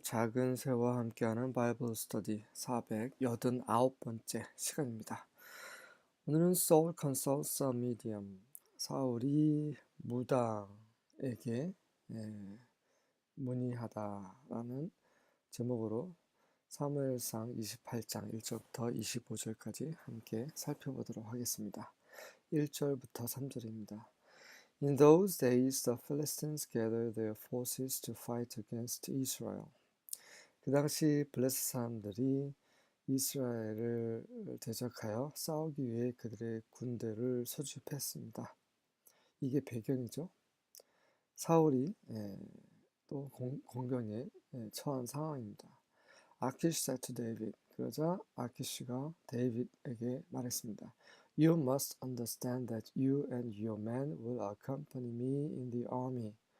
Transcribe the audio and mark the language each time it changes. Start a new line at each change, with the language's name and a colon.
Korean: 작은 새와 함께하는 바이블 스터디 489번째 시간입니다.
English: 오늘은 Saul consults a medium.
Korean: 사울이 무당에게 문의하다라는 제목으로 사무엘상 28장 1절부터 25절까지 함께 살펴보도록 하겠습니다. 1절부터 3절입니다.
English: In those days, the Philistines gathered their forces to fight against Israel.
Korean: 그 당시 블레셋 사람들이 이스라엘을 대적하여 싸우기 위해 그들의 군대를 소집했습니다. 이게 배경이죠. 사울이 또 공경에 처한 상황입니다.
English: 아키시 said to David.
Korean: 그러자 아키시가 데이빗에게 말했습니다.
English: You must understand that you and your men will accompany me in the army.